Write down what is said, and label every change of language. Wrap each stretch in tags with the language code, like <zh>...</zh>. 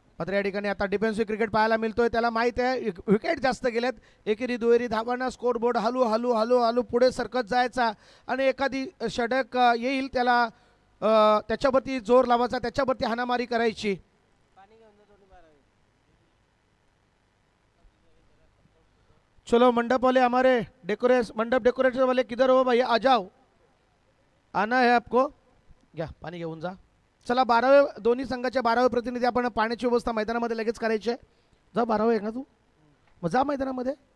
<mr>मात्र या ठिकाणी आता डिफेन्सिव्ह क्रिकेट पाहायला मिळतोय. त्याला माहित आहे विकेट जास्त गेलेत. एकेरी दुहेरी धावांना स्कोरबोर्ड हलू हलू हलू हलू पुढे सरकत जायचा आणि एखादी षटक येईल त्याला त्याच्यावरती जोर लावायचा, त्याच्यावरती हाणामारी करायची.</mr> <hi>चलो मंडप वाले हमारे मंडप डेकोरेटर वाले किधर हो भैया, आ जाओ, आना है आपको.</hi> <mr>घ्या पाणी घेऊन जा. चला 12वे दोन्ही संघाच्या 12वे प्रतिनिधी आपण पाण्याची व्यवस्था मैदानामध्ये लगेच करायची आहे. जा 12वे आहे ना तू, मग जा मैदानामध्ये.</mr>